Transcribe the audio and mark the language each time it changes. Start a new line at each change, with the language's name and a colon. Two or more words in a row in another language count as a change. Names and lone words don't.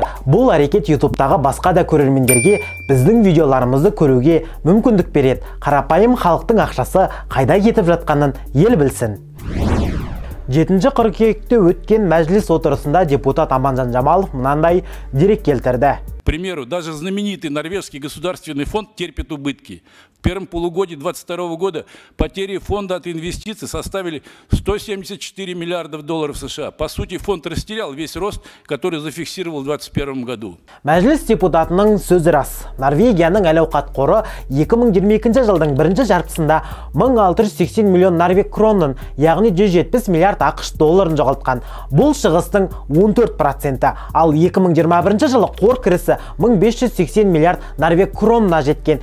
Kazakh: Бұл әрекет YouTube'тағы басқа да көрермендерге біздің видеоларымызды көруге мүмкіндік береді. Қарапайым халықтың ақшасы қайда кетіп жатқанын ел білсін. 7 қыркүйекте өткен мәжіліс отырысында депутат Аманжан Жамалов мынандай дерек келтірді.
Russian: К примеру, даже знаменитый норвежский государственный фонд терпит убытки. В первом полугодии 2022 года потери фонда от инвестиций составили 174 миллиардов долларов США. По сути, фонд растерял весь рост, который зафиксировал в 2021 году.
Kazakh: Мәжіліс депутатының сөзі рас. Норвегияның әл-ауқат қоры 2022 жылдың бірінші жартысында 1680 миллион норвег кронын, яғни 170 миллиард ақш долларын жоғалтқан. Бұл шығыстың 14%, ал 2021 жылы қор кірісі 1580 миллиард норвег кронына жеткен.